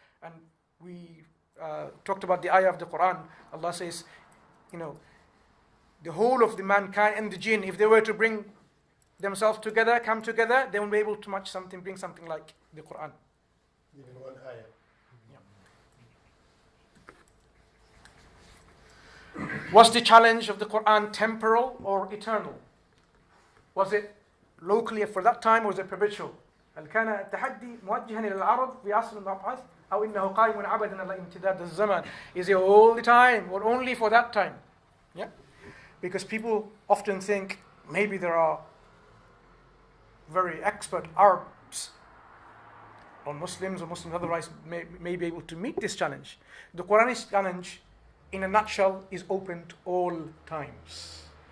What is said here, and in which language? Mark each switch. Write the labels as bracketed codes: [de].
[en] And we talked about the ayah of the Quran. Allah says, the whole of the mankind and the jinn, if they were to bring themselves together, come together, they won't be able to bring something like the Quran. Even one ayah. Yeah. Was the challenge of the Quran temporal or eternal? Was it locally for that time or was it perpetual? [ar] هل كان التحدي موجها إلى العرب في عصر المبعث أو إنه قائم عبدا على امتداد الزمان? [en] Is it all the time or only for that time? Yeah, because people often think maybe there are very expert Arabs or Muslims otherwise may be able to meet this challenge. The Quranic challenge, in a nutshell, is open to all times.